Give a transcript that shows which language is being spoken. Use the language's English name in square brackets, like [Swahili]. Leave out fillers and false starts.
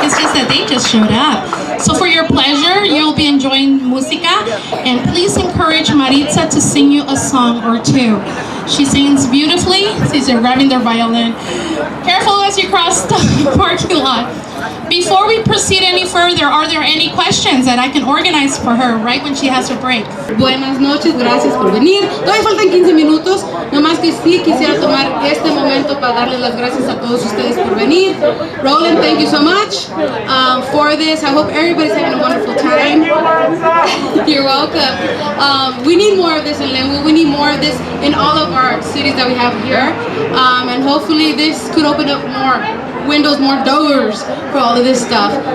[English] It's just that they just showed up. So for your pleasure, you'll be enjoying música, and please encourage Maritza to sing you a song or two. She sings beautifully. She's grabbing their violin. Careful as you cross the parking lot. Before we proceed any further, are there any questions that I can organize for her right when she has her break? [Spanish] Buenas noches, gracias por venir. Todavía faltan 15 minutos, nomás que sí quisiera tomar este momento para darles las gracias a todos ustedes por venir. [English] Roland, thank you so much for this. I hope everybody's having a wonderful time. You're welcome. We need more of this in Lynwood. We need more of this in all of our cities that we have here. And hopefully this could open up more windows, more doors for all of this stuff.